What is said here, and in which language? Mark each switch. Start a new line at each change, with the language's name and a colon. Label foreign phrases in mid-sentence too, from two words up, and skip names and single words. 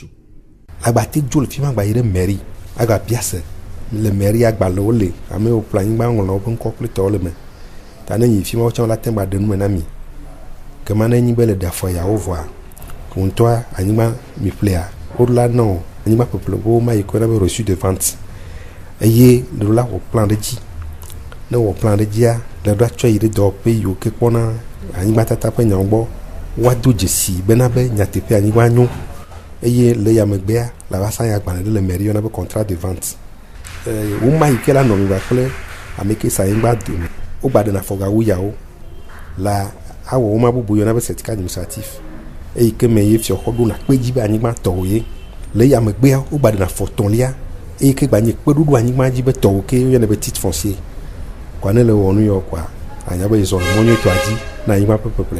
Ewe: Agbate dzo le fi ma gba yi ɖe mairie aga biase le mairie agbalewo le amewo ƒle anyigba ŋlɔ woƒe ŋkɔ kple tɔwo le me ta ne yi fi ma wotsɔ la te gba ɖe nume na mi ke ma ne nyi be le ɖe afɔ yawo vɔa ŋutɔa anyigba mi ƒlea woɖola nɔ anyigba ƒeƒle wo ma yi kɔ na be
French: reçu de vente
Ewe: eye le ɖola wɔ plan ɖe dzi ne wɔ plan ɖe dzia le ɖo atsɔ yi ɖe dɔwɔƒe yiwo ke kpɔna anyigba tata ƒe nyawo gbɔ woado dzesi bena be nyateƒe anyigba nyo eye le yamegbea la va sa ya agbalẽ ɖe le mairie yɔna be
French: contrat de vente
Ewe: wo ma yi ke la nɔ mi ba kple ame ke sa anyigba dome wo gba ɖena afɔgawu yawo la awɔ wo ma bubu yɔna be
French: certificat administratif
Ewe: eyi ke me ye fiɔxɔ ɖona kpe dzi be anyigba tɔwo ye le yamegbea wo gba ɖena afɔtɔlia eyi ke gba nye kpeɖoɖo anyigba dzi be tɔwo ke yɔna be
French: titre foncier
Ewe: kwa ne le wɔnu yɔ kwa anya be zɔ mɔnyo to adzi na anyigba ƒeƒle.